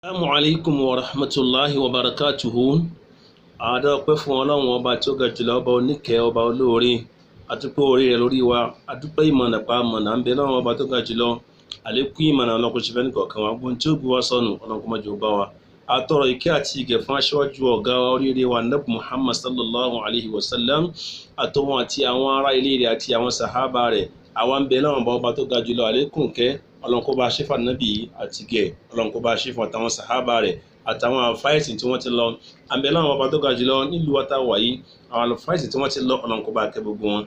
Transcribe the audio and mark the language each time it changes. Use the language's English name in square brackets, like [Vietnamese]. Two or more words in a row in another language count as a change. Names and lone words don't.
[Arabic] السلام عليكم ورحمة الله وبركاته. [Yoruba] Àádá ọpẹ́ fún Ọlọ́run ọba tí ó ga jùlọ, ọba oníkẹ́, ọba olóore, àdúpẹ́ orí rẹ̀ lórí wa, àdúpẹ́ ìmọ̀nà pa mọ̀nà ń bẹ lọ́wọ́ ọba tó ga jùlọ, àlékún ìmọ̀nà Ọlọ́run kó ṣe fẹ́ nìkọ̀ọ̀kan wa, gbọ́n tí ó gbé wa sọnù Ọlọ́run kó má jẹ́ ó bá wa. Àtọrọ ìkẹ́ àti ìgẹ̀ fún aṣíwájú ọ̀gá wa oríire wa Nábì Muhammad [Arabic] صلى الله عليه وسلم, [Yoruba] àtọwọn àti àwọn ará ilé rẹ̀ àti àwọn sàhábà rẹ̀. Àwa ń bẹ lọ́wọ́ ọba tó ga jùlọ, àlékún kẹ́ Ọlọ́run kó bá ṣe fún Nábì àti gẹ̀, Ọlọ́run kó bá ṣe fún àtàwọn sàhábà rẹ̀ àtàwọn àlùfáìsì tí wọ́n ti lọ. Àbẹ̀ láwọn ọba tó ga jùlọ nílùú àtàwà yìí, àwọn àlùfáìsì tí wọ́n ti lọ Ọlọ́run kó bá kẹ́ gbogbo wọn.